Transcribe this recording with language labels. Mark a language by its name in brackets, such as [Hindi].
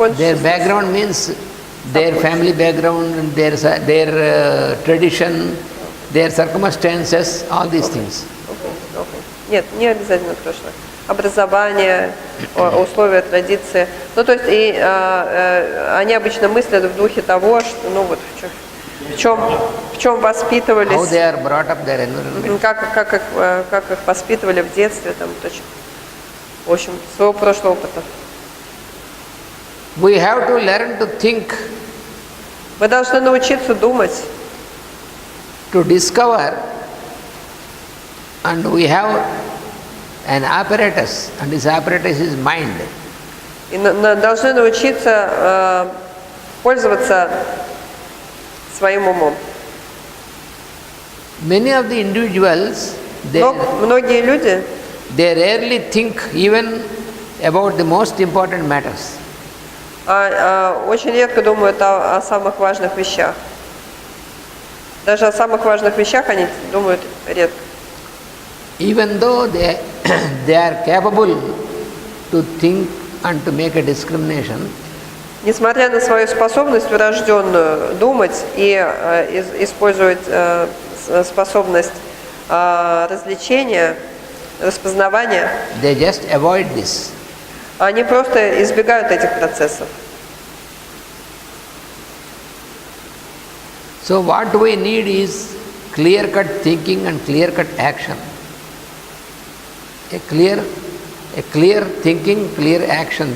[English] Their background means their family background, and their tradition, their circumstances, all these things. Okay. [Russian] Нет, не обязательно прошлое. Образование, условия, традиции. Ну, то есть они обычно мыслят в духе того, что, ну вот, в чем воспитывались, [English] How they are brought up, their environment. [Russian] как их воспитывали в детстве, там, в общем, своего прошлого опыта. [English] We have to learn to think, [Russian] Мы должны научиться думать, [English] to discover, and we have an apparatus, and this apparatus is mind. [Russian] и должны научиться пользоваться своим умом. [English] Many of the individuals, [Russian] Многие люди, [English] they rarely think even about the most important matters. [Russian] очень редко думают о самых важных вещах. Даже о самых важных вещах они думают редко. [English] Even though they are capable to think and to make a discrimination, [Russian] Несмотря на свою способность врожденную думать и использовать способность развлечения, распознавания, [English] they just avoid this. [Russian] они просто избегают этих процессов. [English] So what we need is clear-cut thinking and clear-cut action. A clear thinking, clear action.